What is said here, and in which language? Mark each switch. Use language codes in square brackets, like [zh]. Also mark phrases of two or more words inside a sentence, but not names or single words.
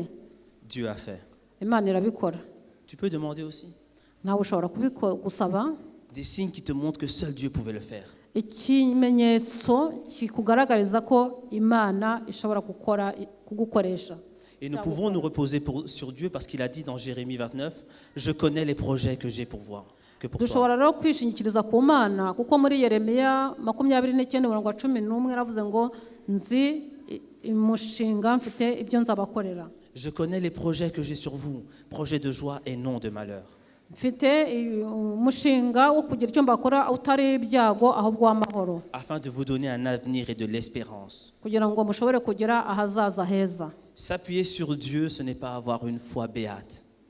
[fr] Dieu a fait. [rw] Imana irabikora. [fr] Tu peux demander aussi. [rw] Nawe ushobora gusaba. [fr] Des signes qui te montrent que seul Dieu pouvait le faire. [rw] Ikimenyetso kikugaragariza ko Imana ishobora kugukoresha. [fr] Et nous pouvons nous reposer sur Dieu parce qu'il a dit dans Jérémie 29, je connais les projets que j'ai pour toi. [rw] Dushobora rero kwishingikiriza ku Mana kuko muri Yeremiya 29:11 yaravuze ngo nzi umushinga mfite ibyo nzabakorera. [fr] Je connais les projets que j'ai sur vous, projets de joie et non de malheur. Afin de vous donner un avenir et de l'espérance. S'appuyer sur Dieu, ce n'est pas avoir une foi béate.